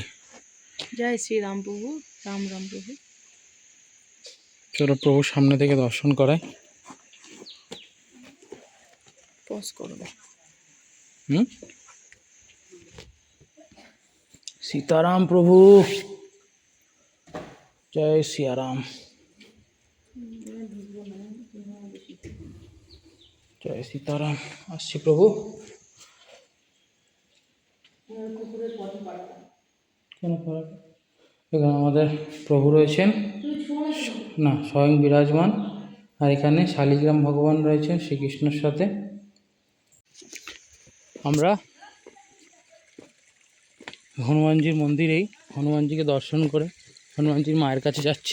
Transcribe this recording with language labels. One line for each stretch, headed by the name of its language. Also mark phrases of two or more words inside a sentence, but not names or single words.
Bangla: জয় শ্রী রাম প্রভু, রাম রাম প্রভু। চলো প্রভু সামনে থেকে দর্শন করায়। পজ করো।
Hindi: सीताराम प्रभु, जय सिया राम, जय सीताराम।
Bangla: আসছি প্রভু। কেন খারাপ? এখানে আমাদের প্রভু রয়েছেন, না স্বয়ং বিরাজমান, আর এখানে শালিগ্রাম ভগবান রয়েছেন শ্রীকৃষ্ণের সাথে। আমরা হনুমানজির মন্দিরেই হনুমানজিকে দর্শন করে হনুমানজির মায়ের কাছে যাচ্ছি।